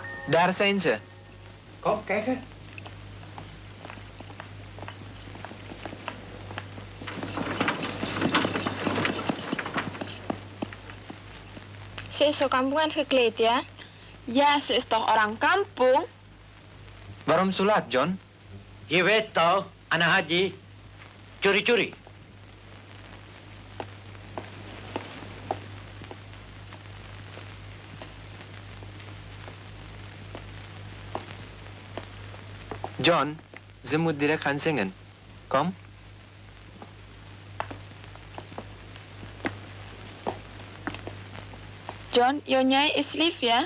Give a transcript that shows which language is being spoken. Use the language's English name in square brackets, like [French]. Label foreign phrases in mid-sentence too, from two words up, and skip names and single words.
[Dutch] Daar zijn ze. Kom, kijken. Ze is zo kampungan gekleed ya? Ja, ze is toch [Indonesian] orang kampung? [Dutch] Waarom zo laat, John? Je weet toch, [Indonesian] anak haji, curi-curi. [Dutch] John, ze moet direct gaan zingen. Kom. John, Nyonya is lief ya?